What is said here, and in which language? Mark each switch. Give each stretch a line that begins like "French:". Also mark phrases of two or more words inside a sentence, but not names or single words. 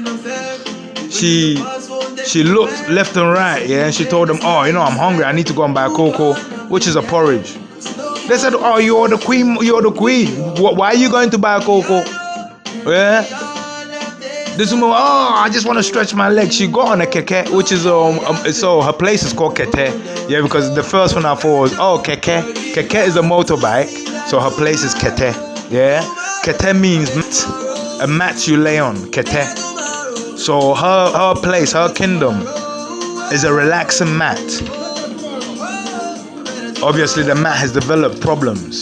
English: She looked left and right, yeah, and she told them, oh, I'm hungry, I need to go and buy cocoa, which is a porridge. They said, oh, you're the queen. Why are you going to buy cocoa? Yeah. This woman, oh, I just want to stretch my legs. She got on a keke, which is so her place is called kete. Yeah, because the first one I thought was, oh, keke. Keke is a motorbike, so her place is kete. Yeah, kete means a mat you lay on. Kete. So her place, her kingdom, is a relaxing mat. Obviously, the mat has developed problems.